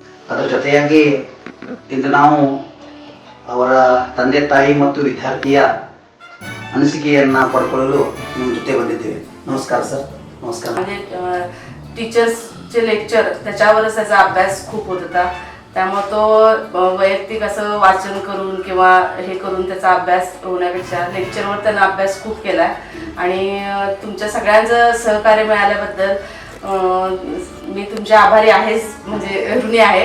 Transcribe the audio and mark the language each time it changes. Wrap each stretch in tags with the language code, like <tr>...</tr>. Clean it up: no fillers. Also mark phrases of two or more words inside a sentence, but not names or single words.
<kn>ಅದರ ಜೊತೆಯಾಗಿ ಇಂದು ನಾವು ಅವರ ತಂದೆ ತಾಯಿ ಮತ್ತು ವಿದ್ಯಾರ್ಥಿಯ ಅನಿಸಿಕೆಯನ್ನು ಪಡ್ಕೊಳ್ಳಲು ನಿಮ್ಮ ಜೊತೆ ಬಂದಿದ್ದೇವೆ.</kn> <mr>नमस्कार सर. नमस्कार. म्हणजे टीचर्सचे लेक्चर त्याच्यावरच त्याचा अभ्यास खूप होत होता. त्यामुळे तो वैयक्तिक असं वाचन करून किंवा हे करून त्याचा अभ्यास होण्यापेक्षा लेक्चरवर त्यानं अभ्यास खूप केला आहे. आणि तुमच्या सगळ्यांचं सहकार्य मिळाल्याबद्दल मी तुमचे आभारी आहेच, म्हणजे ऋणी आहे.</mr>